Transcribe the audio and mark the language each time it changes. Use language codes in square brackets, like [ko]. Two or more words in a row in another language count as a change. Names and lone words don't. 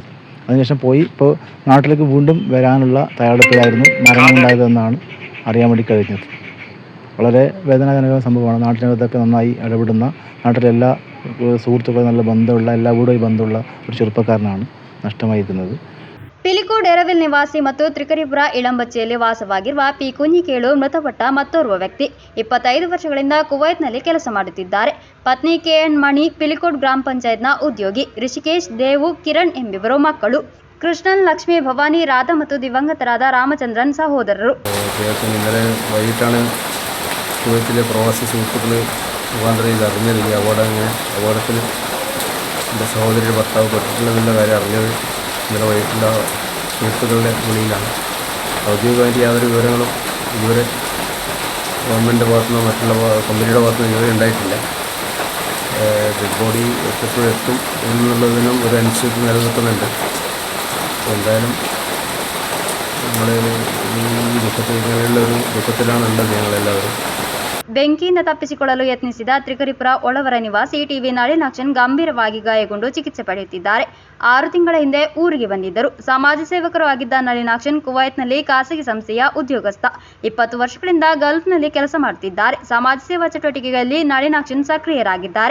[ml] അതിനുശേഷം പോയി ഇപ്പോൾ നാട്ടിലേക്ക് വീണ്ടും വരാനുള്ള തയ്യാറെടുപ്പിലായിരുന്നു. മരണമുണ്ടായതെന്നാണ് അറിയാൻ വേണ്ടി കഴിഞ്ഞത്. വളരെ വേദനാജനകമായ സംഭവമാണ്. നാട്ടിനകത്തൊക്കെ നന്നായി ഇടപെടുന്ന, നാട്ടിലെ എല്ലാ സുഹൃത്തുക്കളും നല്ല ബന്ധമുള്ള, എല്ലാവരുമായി ബന്ധമുള്ള ഒരു ചെറുപ്പക്കാരനാണ് നഷ്ടമായിരിക്കുന്നത്. [kn] ಪಿಲಿಕೋಡ್ ಎರವಿಲ್ ನಿವಾಸಿ ಮತ್ತು ತ್ರಿಕರಿಪುರ ಇಳಂಬಚ್ಚಿಯಲ್ಲಿ ವಾಸವಾಗಿರುವ ಪಿ ಕುಂಜಿಕೇಳು ಮೃತಪಟ್ಟ ಮತ್ತೋರ್ವ ವ್ಯಕ್ತಿ. 25 ವರ್ಷಗಳಿಂದ ಕುವೈತ್ನಲ್ಲಿ ಕೆಲಸ ಮಾಡುತ್ತಿದ್ದಾರೆ. ಪತ್ನಿ KN ಮಣಿ ಪಿಲಿಕೋಡ್ ಗ್ರಾಮ ಪಂಚಾಯತ್ನ ಉದ್ಯೋಗಿ. ರಿಷಿಕೇಶ್, ದೇವು, ಕಿರಣ್ ಎಂಬಿಬ್ಬರು ಮಕ್ಕಳು. ಕೃಷ್ಣನ್, ಲಕ್ಷ್ಮಿ, ಭವಾನಿ, ರಾಧಾ ಮತ್ತು ದಿವಂಗತರಾದ ರಾಮಚಂದ್ರನ್ ಸಹೋದರರು. [ml] ഇന്നലെ വൈകിട്ടാണ് കുവൈത്തിലെ പ്രവാസി സുഹൃത്തുക്കൾ മുഖാന്തരം ഇത് അറിഞ്ഞത്. ഈ അപകടത്തിൽ എൻ്റെ സഹോദരിയുടെ ഭർത്താവ് പെട്ടിട്ടുള്ളതിൻ്റെ കാര്യം അറിഞ്ഞത് ഇന്നലെ വൈകിട്ടുള്ള സുഹൃത്തുക്കളുടെ വിളിയിലാണ്. ഔദ്യോഗികമായിട്ട് യാതൊരു വിവരങ്ങളും ഇതുവരെ ഗവൺമെൻറ്റിൻ്റെ ഭാഗത്തുനിന്നോ മറ്റുള്ള കമ്പനിയുടെ ഭാഗത്തുനിന്നോ ഇതുവരെ ഉണ്ടായിട്ടില്ല. ഡെഡ് ബോഡി എത്തും എന്നുള്ളതിനും ഒരു അനിശ്ചിതത്വം നിലനിൽക്കുന്നുണ്ട്. എന്തായാലും നമ്മൾ ഈ ഇങ്ങനെയുള്ള ഒരു ദുഃഖത്തിലാണുള്ളത് ഞങ്ങളെല്ലാവരും. [kn] ಬೆಂಕಿಯಿಂದ ತಪ್ಪಿಸಿಕೊಳ್ಳಲು ಯತ್ನಿಸಿದ ತ್ರಿಕರಿಪುರ ಒಳವರ ನಿವಾಸಿ ಟಿವಿ ನಳಿನಾಕ್ಷನ್ ಗಂಭೀರವಾಗಿ ಗಾಯಗೊಂಡು ಚಿಕಿತ್ಸೆ ಪಡೆಯುತ್ತಿದ್ದಾರೆ. 6 ತಿಂಗಳ ಹಿಂದೆ ಊರಿಗೆ ಬಂದಿದ್ದರು. ಸಮಾಜ ಸೇವಕರು ಆಗಿದ್ದ ನಳಿನಾಕ್ಷನ್ ಕುವೈತ್ನಲ್ಲಿ ಖಾಸಗಿ ಸಂಸ್ಥೆಯ ಉದ್ಯೋಗಸ್ಥ. 20 ವರ್ಷಗಳಿಂದ ಗಲ್ಫ್ನಲ್ಲಿ ಕೆಲಸ ಮಾಡುತ್ತಿದ್ದಾರೆ. ಸಮಾಜ ಸೇವಾ ಚಟುವಟಿಕೆಗಳಲ್ಲಿ ನಳಿನಾಕ್ಷನ್ ಸಕ್ರಿಯರಾಗಿದ್ದಾರೆ.